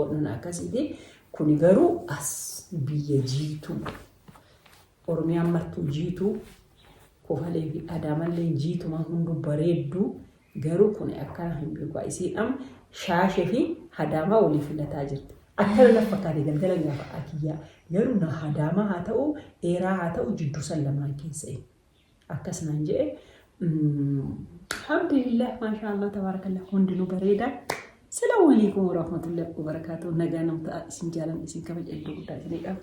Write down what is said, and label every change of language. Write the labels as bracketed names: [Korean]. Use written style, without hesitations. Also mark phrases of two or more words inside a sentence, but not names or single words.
[Oromo] Inni oolun akkasiiti Kuni garuu as biyya jiituu Oromiyaan martuu jiituu kofalee fi adaamallee jiituma hundu bareedduu garuu kun akkana hin beeku isiidhaan shaashee fi hadaamaa waliin filataa jirti. Akkana lafa fakkaatee galgala gaafa akiyyaa garuu na hadaamaa haa ta'u dheeraa haa ta'u jidduu san lamaan keessa akkasumaan jedhe [Arabic] الحمد لله ما شاء الله تبارك الله [Oromo] hundinuu bareeda. [Arabic] السلام عليكم ورحمة الله وبركاته. [Oromo] Nagaa namtaa isin jaalan isin kabaja iddoo guddaa isin qabda.